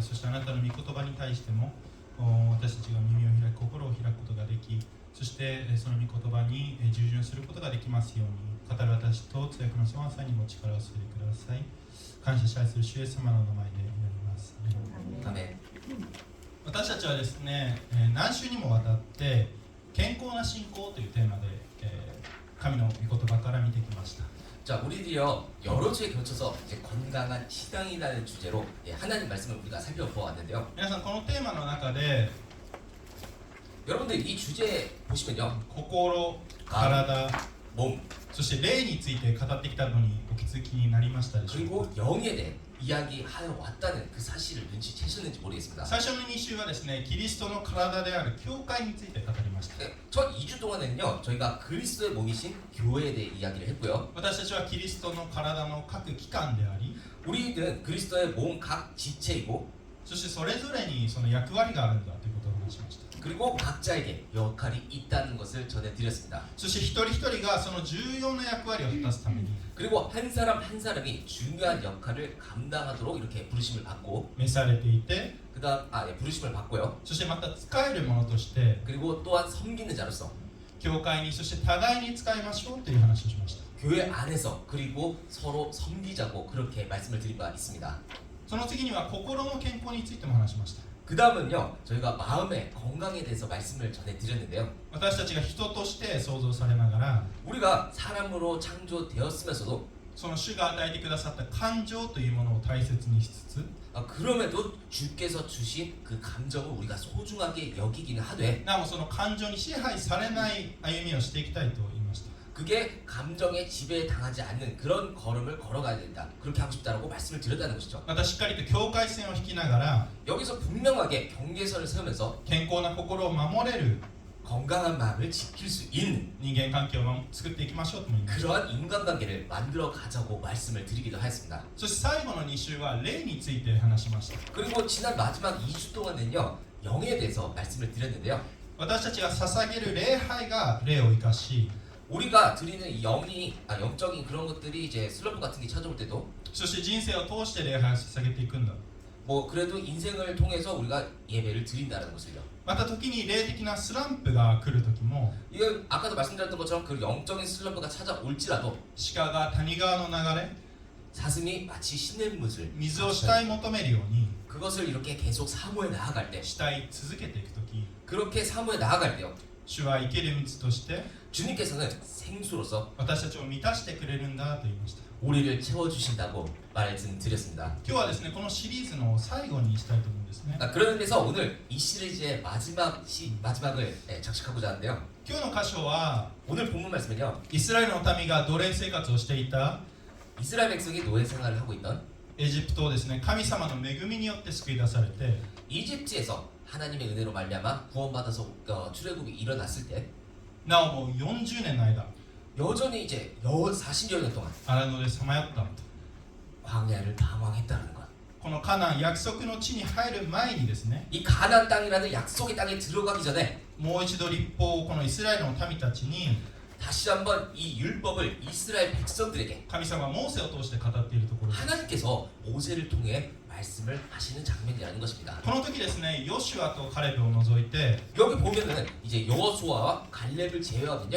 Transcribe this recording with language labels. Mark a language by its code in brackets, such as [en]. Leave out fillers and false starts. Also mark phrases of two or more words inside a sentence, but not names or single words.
[ja] そしてあなたの御言葉に対しても私たちが耳を開き心を開くことができ、そしてその御言葉に従順することができますように、語る私と通訳のソワンさんにも力を注いでください。感謝し愛する主イエス様の名前で祈ります。アメン。私たちはですね、何週にもわたって健康な信仰というテーマで、神の御言葉から見てきました。 [ko] 자, 우리들이요 여러 주에 걸쳐서 이제 건강한 신앙이라는 주제로 하나님 말씀을 우리가 살펴보았는데요. [ja] 皆さんこのテーマの中で [ko] 여러분들 이 주제 보시면요, [ja] 心、体、 [ko] 몸 [ja] そして霊について語ってきたのにお気づきになりましたでしょうか。 [ko] 그리고 영에 대해 이야기하여 왔다는 그 사실을 눈치채셨는지 모르겠습니다. [ja] 最初の2週はですね、キリストの体である教会について語りました。 [ko] 네, 첫 2주 동안은요 저희가 그리스도의 몸이신 교회에 대해 이야기를 했고요. [ja] 私たちはキリストの体の各機関であり、 [ko] 우리는 그리스도의 몸 각 지체이고 [ja] そしてそれぞれにその役割があるんだということを話しました。 [ko] 그리고 각자에게 역할이 있다는 것을 전해드렸습니다. [ja] そして一人一人がその重要な役割を果たすために [ko] 그리고 한 사람 한 사람이 중요한 역할을 감당하도록 이렇게 부르심을 받고 [ja] 召されていて、 [ko] 그다음 부르심을 받고요. [ja] そしてまた使えるものとして [ko] 그리고 또한 섬기는 자로서 [ja] 教会にそして互いに使いましょうという話をしました。 [ko] 교회 안에서 그리고 서로 섬기자고 그렇게 말씀을 드린 바 있습니다. [ja] その次には心の健康についても話しました。 [ko] 그 다음은요 저희가 마음의 건강에 대해서 말씀을 전해드렸는데요. [ja] 私たちが人として創造されながら、 [ko] 우리가 사람으로 창조되었으면서도 [ja] その主が与えてくださった感情というものを大切にしつつ、 [ko] 그럼에도 주께서 주신 그 감정을 우리가 소중하게 여기기는 하되 [ja] なおその感情に支配されない歩みをしていきたいと言いました。 [ko] 그게 감정에 지배당하지 않는 그런 걸음을 걸어가야 된다. 그렇게 하고 싶다라고 말씀을 드렸다는 것이죠. [ja] またしっかりと境界線を引きながら [ko] 여기서 분명하게 경계선을 세우면서 [ja] 健康な心を守れる [ko] 건강한 마음을 지킬 수 있는 [ja] 人間関係を作っていきましょうと思います。 [ko] 그러한 인간관계를 만들어 가자고 말씀을 드리기도 하였습니다. [ja] そして最後の2週は霊について話しました。 [ko] 그리고 지난 마지막 2주 동안은요 영에 대해서 말씀을 드렸는데요. [ja] 私たちが捧げる礼拝が霊を生かし、 [ko] 우리가 드리는 이 영적인 그런 것들이 이제 슬럼프 같은 게 찾아올 때도 [ja] そして人生を通して礼拝を捧げていくんだ。 [ko] 뭐 그래도 인생을 통해서 우리가 예배를 드린다는 것을요. [ja] また時に霊的なスランプが来る時も [ko] 이건 아까도 말씀드렸던 것처럼 그 영적인 슬럼프가 찾아올지라도 [ja] 鹿が谷川の流れ [ko] 사슴이 마치 시냇물을 [ja] 水を慕い求めるように [ko] 그것을 이렇게 계속 사모해 나아갈 때 [ja] 慕い続けていく時 [ko] 그렇게 사모해 나아갈 때요 [ja] 主は生ける水として [ko] 주님께서는 생수로서 [ja] 私たちを満たしてくれるんだと言いました [ko] 우리를 채워주신다고 말씀드렸습니다. [ja] 今日はですねこのシリーズの最後にしたいと思うんですね [ko] 그런 의미에서 오늘 이 시리즈의 마지막을 적식하고자 하는데요. [ja] 今日の箇所は [ko] 오늘 본문 말씀은요. [ja] イスラエルの民が奴隷生活をしていた [ko] 이스라엘 백성이 노예 생활을 하고 있던 [ja] エジプトをですね神様の恵みによって救い出されて [ko] 이집트에서 하나님의 은혜로 말미암아 구원받아서 출애굽이 일어났을 때 [ja] なおもう40年の間 [ko] 여전히 이제 40여 년 동안 [ja] 荒野でさまよった [ko] 광야를 방황했다는 것. [ja] このカナン約束の地に入る前にですね [ko] 이 가나안 땅이라는 약속의 땅에 들어가기 전에 [ja] もう一度立法をこのイスラエルの民たちに [ko] 다시 한번 이 율법을 이스라엘 백성들에게 [ja] 神様がモーセを通して語っているところです [ko] 하나님께서 모세를 통해 말씀을 하시는 장면이라는 것입니다. [ja] この時ですねヨシュアとカレブを除いて [ko] 여기 보면은 이제 여호수아와 갈렙을 제외하면요,